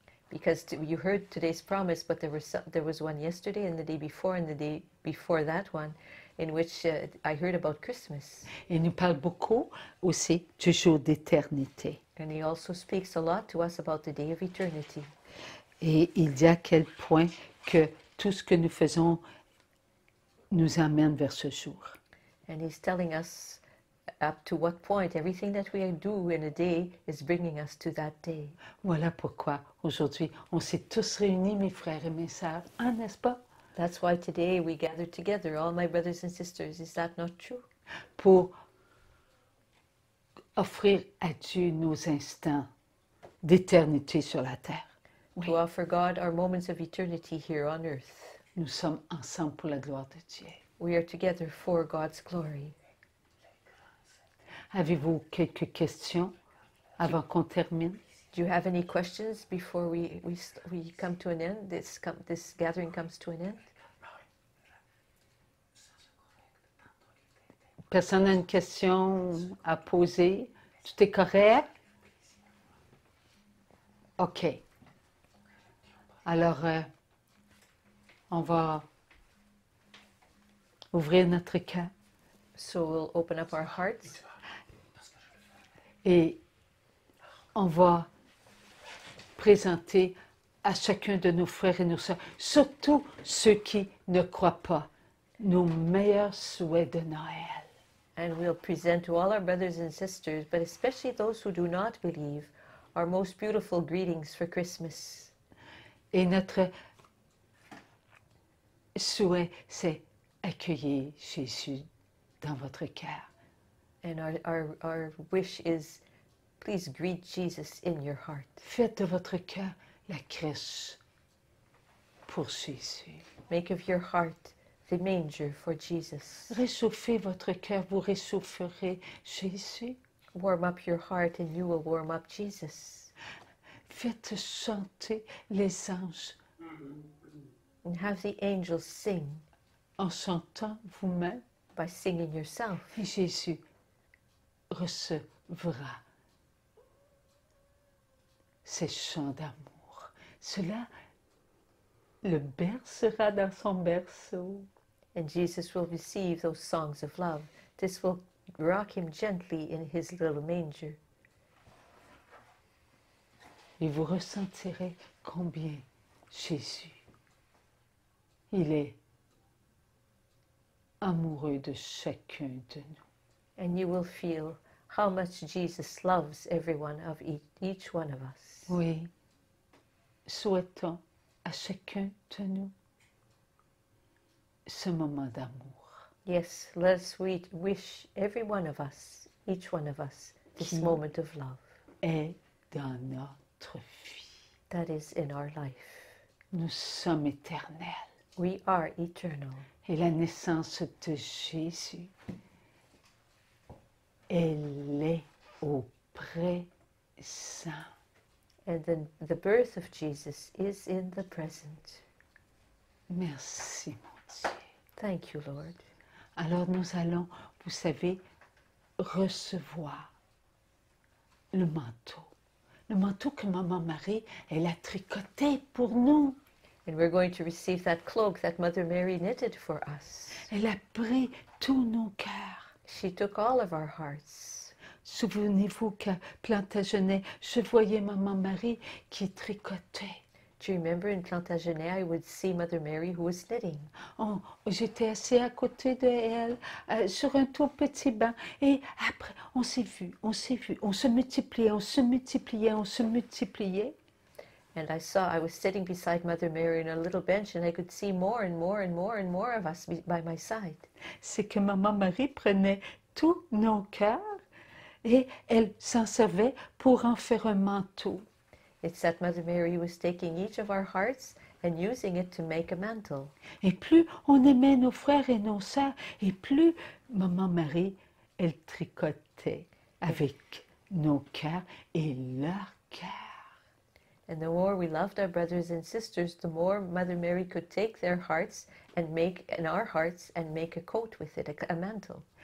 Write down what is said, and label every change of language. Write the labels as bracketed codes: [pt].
[en] Because you heard today's promise, but there was one yesterday and the day before and the day before that one, in which I heard about Christmas. [fr] Il nous parle beaucoup aussi du jour d'éternité. [en] And he also speaks a lot to us about the day of eternity. [fr] Et il dit à quel point que tout ce que nous faisons nous amène vers ce jour. [en] And he's telling us up to what point everything that we do in a day is bringing us to that day. [fr] Voilà pourquoi aujourd'hui on s'est tous réunis, mes frères et mes sœurs, n'est-ce pas? [en] That's why today we gather together, all my brothers and sisters. Is that not true? [fr] Pour offrir à Dieu nos instants d'éternité sur la terre. Oui. [en] To offer God our moments of eternity here on earth. [fr] Nous sommes ensemble pour la gloire de Dieu. [en] We are together for God's glory. [fr] Avez-vous quelques questions avant qu'on termine? [en] Do you have any questions before we come to an end? This gathering comes to an end. [fr] Personne n'a une question à poser? Tout est correct? OK. Alors, on va ouvrir notre cœur. [en] So we'll open up our hearts. [fr] Et on va présenter à chacun de nos frères et nos sœurs, surtout ceux qui ne croient pas, nos meilleurs souhaits de Noël. [en] And we'll present to all our brothers and sisters, but especially those who do not believe, our most beautiful greetings for Christmas. [fr] Et notre souhait, c'est accueillir Jésus dans votre cœur. [en] And our wish is, please greet Jesus in your heart. [fr] Faites de votre cœur la crèche pour Jésus. [en] Make of your heart the manger for Jesus. [fr] Réchauffez votre cœur, vous réchaufferez Jésus. [en] Warm up your heart and you will warm up Jesus. [fr] Faites chanter les anges. [en] And have the angels sing. [fr] en chantant vous-même, [en] by singing yourself. [fr] et Jésus recevra ces chants d'amour. Cela le bercera dans son berceau. [en] And Jesus will receive those songs of love. This will rock him gently in his little manger. [fr] Et vous ressentirez combien Jésus, il est amoureux de chacun de nous. [en] And you will feel how much Jesus loves every one of each one of us. [fr] Oui, souhaitons à chacun de nous ce moment d'amour [en] Yes, let us wish every one of us, each one of us, this [fr] Qui- [en] moment of love [fr] est dans notre vie. [en] that is in our life. [fr] Nous sommes éternels. [en] We are eternal. [fr] Et la naissance de Jésus, elle est au présent. [en] And then the birth of Jesus is in the present. [fr] Merci, mon Dieu. [en] Thank you, Lord. [fr] Alors nous allons, vous savez, recevoir le manteau que Maman Marie, elle a tricoté pour nous. [en] And we're going to receive that cloak that Mother Mary knitted for us. [fr] Elle a pris tous nos cœurs. [en] She took all of our hearts. [fr] Souvenez-vous qu'à Plantagenet, je voyais Maman Marie qui tricotait. [en] Do you remember in Plantagenet, I would see Mother Mary who was knitting. [fr] Oh, j'étais assise à côté d'elle sur un tout petit banc. Et après, on s'est vu, on se multipliait, on se multipliait. [en] And I was sitting beside Mother Mary on a little bench, and I could see more and more and more and more of us by my side. [fr] C'est que Maman Marie prenait tous nos cœurs et elle s'en servait pour en faire un manteau. [en] It's that Mother Mary was taking each of our hearts and using it to make a mantle. [fr] Et plus on aimait nos frères et nos sœurs, et plus Maman Marie, elle tricotait avec nos cœurs et leurs cœurs. [en] And the more we loved our brothers and sisters, the more Mother Mary could take their hearts and make our hearts and make a coat with it, a mantle.